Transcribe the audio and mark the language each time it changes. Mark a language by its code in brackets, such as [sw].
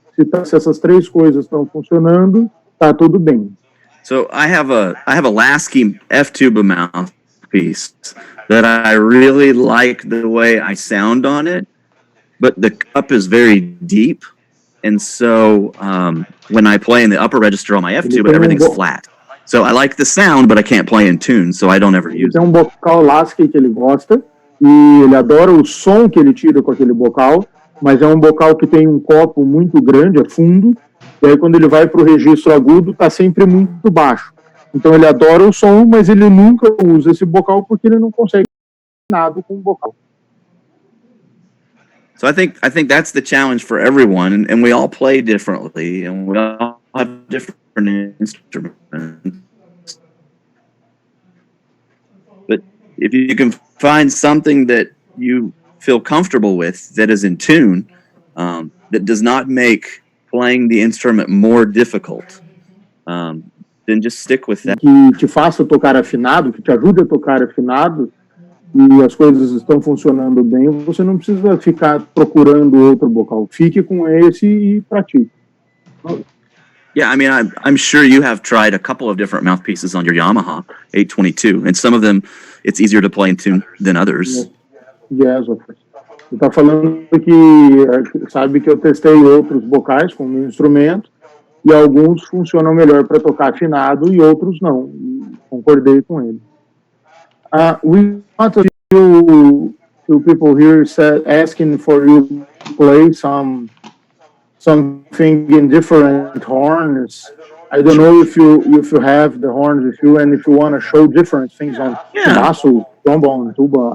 [pt] Se essas 3 coisas estão funcionando, tá tudo bem. [en] So I have a Lasky F tuba mouthpiece that I really like the way I sound on it, but the cup is very deep, and so when I play in the upper register on my F tuba, everything's flat. So I like the sound, but I can't play in tune, so I don't ever use it. [pt] Tem bocal Lasky que ele gosta, e ele adora o som que ele tira com aquele bocal, mas é um bocal que tem um copo muito grande, é fundo, e aí quando ele vai para o registro agudo, está sempre muito baixo. Então ele adora o som, mas ele nunca usa esse bocal porque ele não consegue nada com o bocal. [en] So I think that's the challenge for everyone, and we all play differently, and we all have different instruments. But if you can find something that you feel comfortable with, that is in tune, that does not make playing the instrument more difficult, then just stick with that. [pt] Que te faça tocar afinado, que te ajude a tocar afinado, e as coisas estão funcionando bem, você não precisa ficar procurando outro bocal. Fique com esse e pratique. [en] Yeah, I mean, I'm sure you have tried a couple of different mouthpieces on your Yamaha 822, and some of them it's easier to play in tune than others. Yes, of course. [pt] Você está falando que sabe que eu testei outros bocais com o meu instrumento e alguns funcionam melhor para tocar afinado e outros não. E concordei com ele. [en] We got a few people here asking for you to play something in different horns. I don't know if you have the horns with you and if you want to show different things on basso, trombone, tuba.